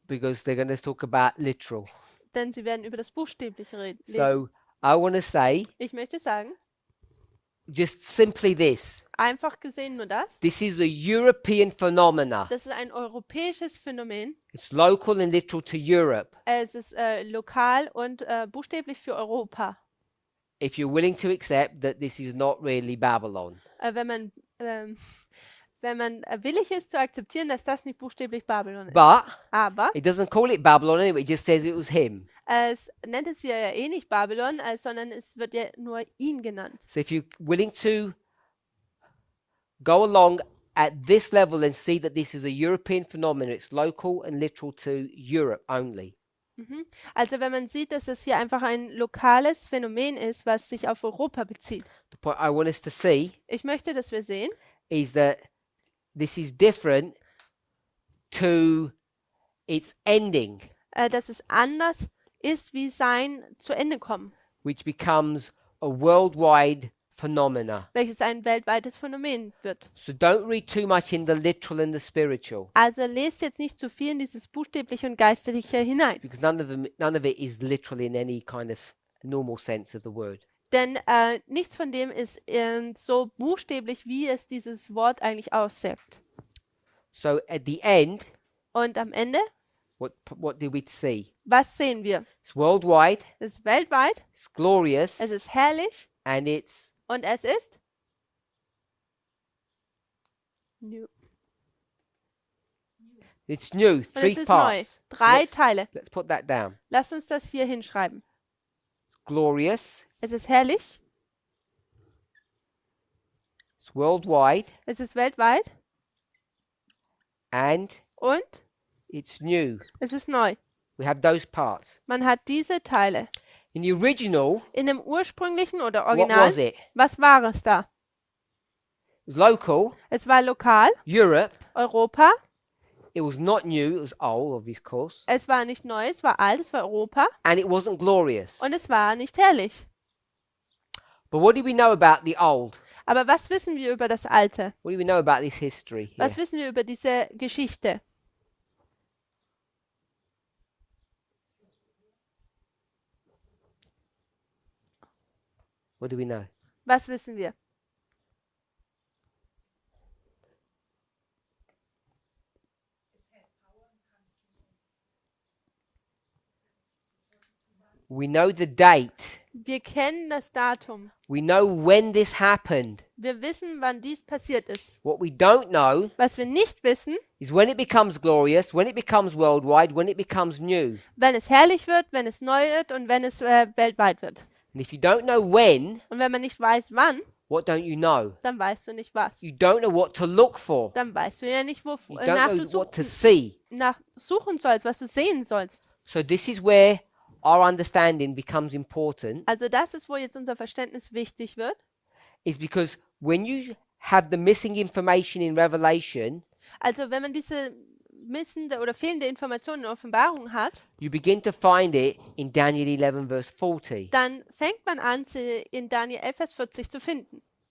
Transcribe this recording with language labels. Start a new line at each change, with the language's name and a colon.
English: because they're going to talk about literal.
German: denn sie werden über das Buchstäbliche reden.
English: So I want to say
German: Ich möchte sagen,
English: just simply this.
German: einfach gesehen nur das.
English: This is a European phenomena.
German: Das ist ein europäisches Phänomen.
English: It's local and literal to Europe.
German: Es ist lokal und buchstäblich für Europa.
English: If you're willing to accept that this is not really Babylon.
German: Wenn man willig ist zu akzeptieren, dass das nicht buchstäblich Babylon ist.
English: But
German: Aber
English: it doesn't call it Babylon anyway, it just says it was him.
German: es nennt es hier ja eh nicht Babylon, sondern es wird ja nur ihn genannt.
English: So if you're willing to go along at this level and see that this is a European phenomenon, it's local and literal to Europe only.
German: Also wenn man sieht, dass es hier einfach ein lokales Phänomen ist, was sich auf Europa bezieht.
English: The point I want us to see
German: Ich möchte, dass wir sehen,
English: is that this is different to its ending,
German: dass es anders ist, wie sein zu Ende kommen.
English: which becomes a worldwide phenomena.
German: welches ein weltweites Phänomen wird.
English: So don't read too much in the literal and the spiritual,
German: Also lest jetzt nicht zu viel in dieses Buchstäbliche und Geistliche hinein.
English: because none of it is literal in any kind of normal sense of the word.
German: Denn nichts von dem ist so buchstäblich, wie es dieses Wort eigentlich aussagt.
English: So at the end,
German: Und am Ende,
English: what do we see?
German: was sehen wir?
English: It's worldwide,
German: Es ist weltweit,
English: it's glorious,
German: es ist herrlich
English: and it's
German: und es ist
English: new. new.
German: Und
English: Three
German: es ist neu.
English: parts.
German: 3 Teile.
English: Let's put that down.
German: Lasst uns das hier hinschreiben.
English: Glorious,
German: Es ist herrlich,
English: it's worldwide,
German: es ist weltweit
English: and
German: und
English: it's new.
German: es ist neu.
English: We have those parts.
German: Man hat diese Teile.
English: In the original,
German: In dem ursprünglichen oder
English: what
German: Original,
English: was it?
German: was war es da?
English: It was local,
German: Es war lokal,
English: Europe.
German: Europa.
English: It was not new, it was old, of course.
German: Es war nicht neu, es war alt, es war Europa.
English: And it wasn't glorious.
German: Und es war nicht herrlich.
English: But what do we know about the old?
German: Aber was wissen wir über das Alte?
English: What do we know about this history here?
German: Was wissen wir über diese Geschichte?
English: What do we know?
German: Was wissen wir?
English: We know the date.
German: Wir kennen das Datum.
English: We know when this happened.
German: Wir wissen, wann dies passiert ist.
English: What we don't know
German: Was wir nicht wissen,
English: is when it becomes glorious, when it becomes worldwide, when it becomes new.
German: wenn es herrlich wird, wenn es neu wird und wenn es weltweit wird.
English: And if you don't know when,
German: Und wenn man nicht weiß, wann,
English: what don't you know?
German: dann weißt du nicht was.
English: You don't know what to look for.
German: Dann weißt du ja nicht,
English: You
German: wonach
English: don't
German: du
English: know what to see.
German: suchen sollst, was du sehen sollst.
English: So this is where our understanding becomes important,
German: Also das ist, wo jetzt unser Verständnis wichtig wird.
English: is because when you have the missing information in Revelation,
German: Also wenn man diese missende oder fehlende Informationen in Offenbarung hat,
English: you begin to find it in Daniel 11 verse 40.
German: dann fängt man an, sie in Daniel 11, Vers 40 zu finden.